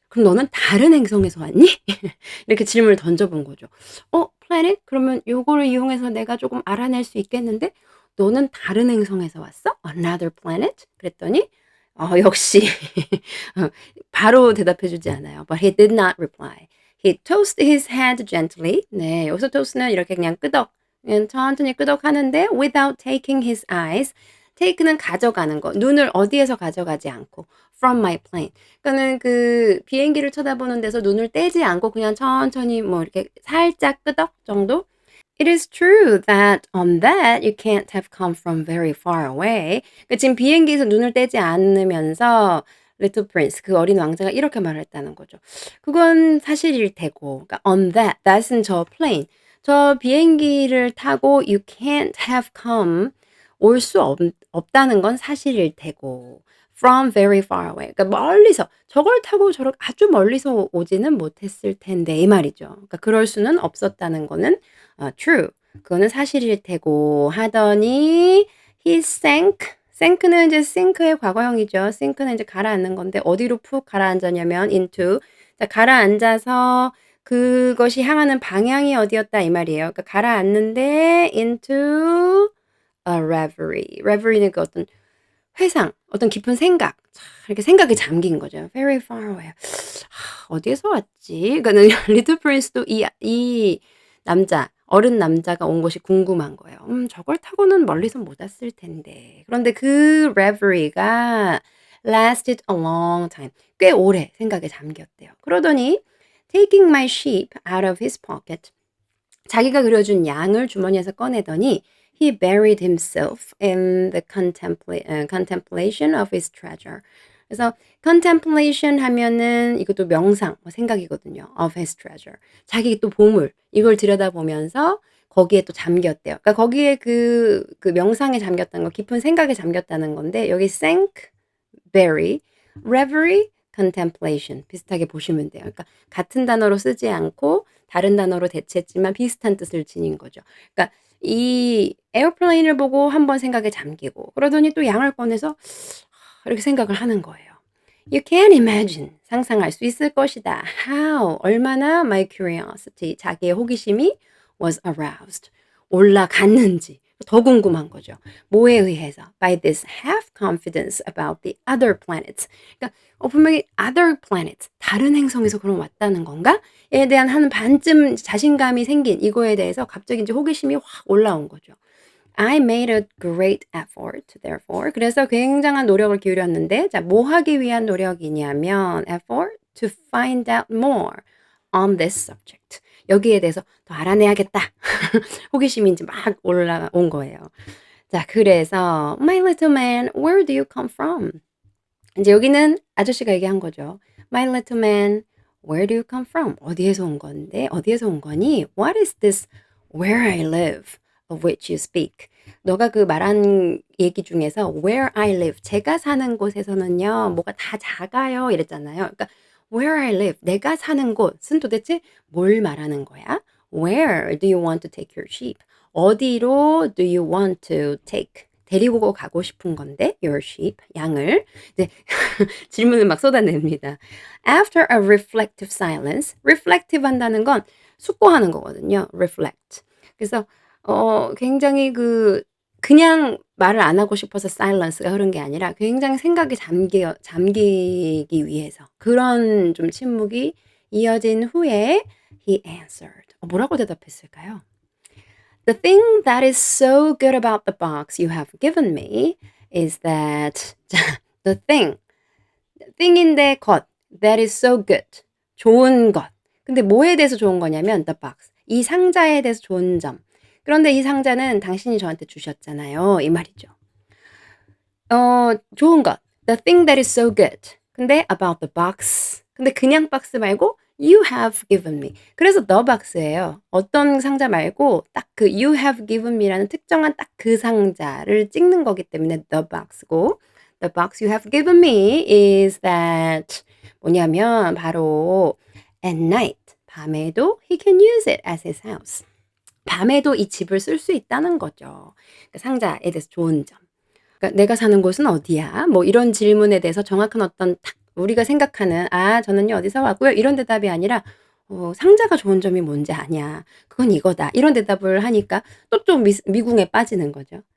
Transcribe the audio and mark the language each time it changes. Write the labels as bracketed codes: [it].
[ko] 그럼 너는 다른 행성에서 왔니? 이렇게 질문을 던져본 거죠. [en] planet? [ko] 그러면 요거를 이용해서 내가 조금 알아낼 수 있겠는데 너는 다른 행성에서 왔어? [en] Another planet? [ko] 그랬더니 역시 어 바로 대답해 주지 않아요. [en] But he did not reply. He tossed his head gently. [ko] 네, 여기서 toss는 이렇게 그냥 천천히 끄덕하는데 [en] without taking his eyes. [ko] take는 가져가는 거. 눈을 어디에서 가져가지 않고 [en] from my plane. [ko] 그러니까는 그 비행기를 쳐다보는 데서 눈을 떼지 않고 그냥 천천히 뭐 이렇게 살짝 끄덕 정도? [en] It is true that on that you can't have come from very far away. [ko] 그 지금 비행기에서 눈을 떼지 않으면서 Little Prince 그 어린 왕자가 이렇게 말을 했다는 거죠. 그건 사실일 테고. 그러니까 on that은 저 plane. 저 비행기를 타고 [en] you can't have come [ko] 올 수 없다는 건 사실일 테고. [en] From very far away. [ko] 그러니까 멀리서 저걸 타고 저렇게 아주 멀리서 오지는 못했을 텐데 이 말이죠. 그러니까 그럴 수는 없었다는 거는 true. 그거는 사실일 테고 하더니 [en] he sink [ko] 는 이제 sink의 과거형이죠. sink는 이제 가라앉는 건데 어디로 푹 가라앉았냐면 [en] into. [ko] 자, 가라앉아서 그것이 향하는 방향이 어디였다 이 말이에요. 그러니까 가라앉는데 [en] into a reverie. [ko] reverie는 그 어떤 회상, 어떤 깊은 생각. 이렇게 생각에 잠긴 거죠. [en] Very far away. [ko] 어디에서 왔지? 그러니까는 리틀 프린스도 이 남자, 어른 남자가 온 곳이 궁금한 거예요. 저걸 타고는 멀리서 못 왔을 텐데. 그런데 그 [en] reverie가 lasted a long time. [ko] 꽤 오래 생각에 잠겼대요. 그러더니 [en] taking my sheep out of his pocket. 자기가 그려준 양을 주머니에서 꺼내더니 he buried himself in the contemplation of his treasure. [ko] 그래서 contemplation 하면은 이것도 명상, 뭐 생각이거든요. [en] of his treasure. [ko] 자기 또 보물, 이걸 들여다보면서 거기에 또 잠겼대요. 그러니까 거기에 그 명상에 잠겼다는 거, 깊은 생각에 잠겼다는 건데 여기 sank, bury, reverie, contemplation 비슷하게 보시면 돼요. 그러니까 같은 단어로 쓰지 않고 다른 단어로 대체했지만 비슷한 뜻을 지닌 거죠. 그러니까 이 에어플레인을 보고 한번 생각에 잠기고 그러더니 또 양을 꺼내서 이렇게 생각을 하는 거예요. [en] You can imagine. [ko] 상상할 수 있을 것이다. How. 얼마나 [en] my curiosity. [ko] 자기의 호기심이 [en] was aroused. [ko] 올라갔는지. 더 궁금한 거죠. 뭐에 의해서? [en] By this half confidence about the other planets. [ko] 그러니까 분명히 other planets. 다른 행성에서 그럼 왔다는 건가? 에 대한 한 반쯤 자신감이 생긴 이거에 대해서 갑자기 이제 호기심이 확 올라온 거죠. [en] I made a great effort, therefore. [ko] 그래서 굉장한 노력을 기울였는데, 자, 뭐 하기 위한 노력이냐면, [en] effort to find out more on this subject. [ko] 여기에 대해서 더 알아내야겠다. 호기심이 이제 막 올라온 거예요. 자, 그래서, [en] My little man, where do you come from? [ko] 이제 여기는 아저씨가 얘기한 거죠. [en] My little man, Where do you come from? [ko] 어디에서 온 건데? 어디에서 온 거니? [en] What is this where I live of which you speak? [ko] 너가 그 말한 얘기 중에서 [en] where I live, [ko] 제가 사는 곳에서는요, 뭐가 다 작아요 이랬잖아요. 그러니까 [en] where I live, [ko] 내가 사는 곳은 도대체 뭘 말하는 거야? [en] Where do you want to take your sheep? [ko] 어디로 [en] do you want to take? [ko] 데리고 가고 싶은 건데 [en] your sheep, [ko] 양을. 이제 질문을 막 쏟아냅니다. [en] After a reflective silence, [ko] reflective 한다는 건 숙고하는 거거든요. [en] reflect. [ko] 그래서 굉장히 그냥 말을 안 하고 싶어서 silence가 흐른 게 아니라 굉장히 생각이 잠기기 위해서 그런 좀 침묵이 이어진 후에 [en] he answered. [ko] 뭐라고 대답했을까요? [en] The thing that is so good about the box you have given me is that the thing인데 것 that is so good 좋은 것. [ko] 근데 뭐에 대해서 좋은 거냐면 [en] the box [ko] 이 상자에 대해서 좋은 점. 그런데 이 상자는 당신이 저한테 주셨잖아요. 이 말이죠. 좋은 것. [en] The thing that is so good. [ko] 근데 [en] about the box. [ko] 근데 그냥 박스 말고 [en] you have given me. [ko] 그래서 the box예요. 어떤 상자 말고 딱 그 you have given me라는 특정한 딱 그 상자를 찍는 거기 때문에 [en] the box고 the box you have given me is that [ko] 뭐냐면 바로 [en] at night. [ko] 밤에도 [en] he can use it as his house. [ko] 밤에도 이 집을 쓸 수 있다는 거죠. 그 상자에 대해서 좋은 점. 그러니까 "내가 사는 곳은 어디야?" 뭐 이런 질문에 대해서 정확한 어떤 딱 우리가 생각하는 "아 저는요 어디서 왔고요." 이런 대답이 아니라 "상자가 좋은 점이 뭔지 아냐. 그건 이거다." 이런 대답을 하니까 또 좀 미궁에 빠지는 거죠.